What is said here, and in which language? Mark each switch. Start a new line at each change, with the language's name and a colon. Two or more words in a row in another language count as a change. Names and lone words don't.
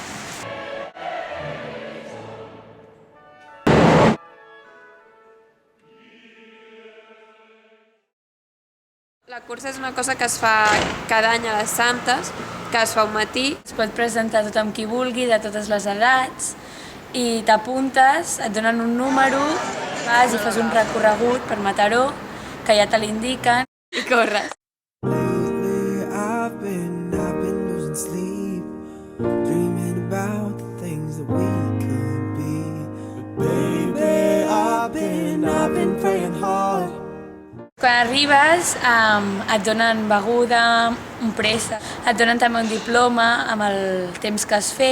Catalan: La cursa és una cosa que es fa cada any a les Santes, que es fa un matí. Es pot presentar tothom qui vulgui, de totes les edats, i t'apuntes, et donen un número, vas i fas un recorregut per Mataró, que ja te l'indiquen, i corres.
English: I've been losing sleep, dreaming about the things that we could be. But baby, I've been praying hard.
Catalan: Quan arribes et donen beguda, un préssec, et donen també un diploma amb el temps que has fet.